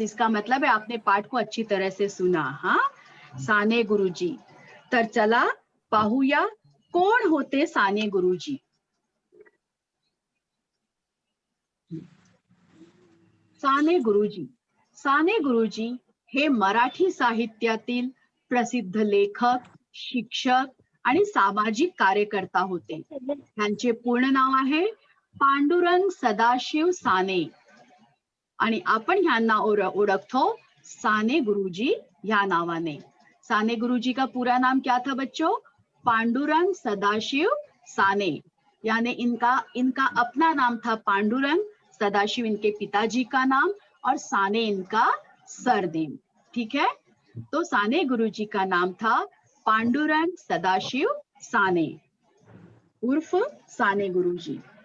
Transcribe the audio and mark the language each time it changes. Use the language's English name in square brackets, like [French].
[Hindi] इसका मतलब है आपने पाठ को अच्छी तरह से सुना. हाँ, साने गुरुजी. [Marathi] तर चला पाहूया कोण होते साने गुरुजी. साने गुरुजी. साने गुरुजी हे मराठी साहित्यातील प्रसिद्ध लेखक, शिक्षक आणि सामाजिक कार्यकर्ता होते. त्यांचे पूर्ण नाव आहे पांडुरंग सदाशिव साने आणि आपण ह्यांना ओळखतो साने गुरुजी ह्या नावाने. [Hindi] साने गुरुजी का पूरा नाम क्या था बच्चों? पांडुरंग सदाशिव साने. यानी इनका अपना नाम था पांडुरंग, सदाशिव इनके पिताजी का नाम और साने इनका सरनेम. ठीक है, तो साने गुरुजी का नाम था पांडुरंग सदाशिव साने उर्फ साने गुरुजी.